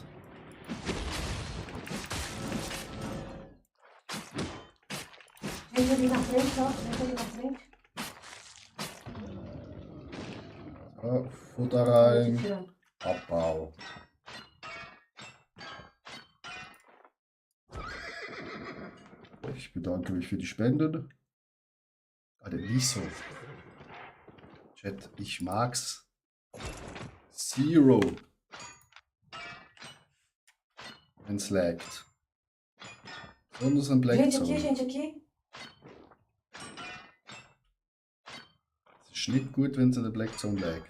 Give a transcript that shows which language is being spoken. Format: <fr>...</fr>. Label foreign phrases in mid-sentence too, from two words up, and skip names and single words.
<pt>Gente ali na frente, ó. Gente ali na frente.</pt> <de>So, Futter</de> <pt>Tô te</pt> <de>rein.</de> <pt>tirando.</pt> <de>Abbau. Ich bedanke mich für die Spenden. Alter, wieso? Chat, ich mag's. Zero. Wenn's laggt. Besonders am Black</de> <pt>Gente aqui,</pt> <de>Zone.</de> <pt>gente aqui.</pt> <de>Es ist nicht gut, wenn es in der</de> <en>Black Zone</en> <de>laggt.</de>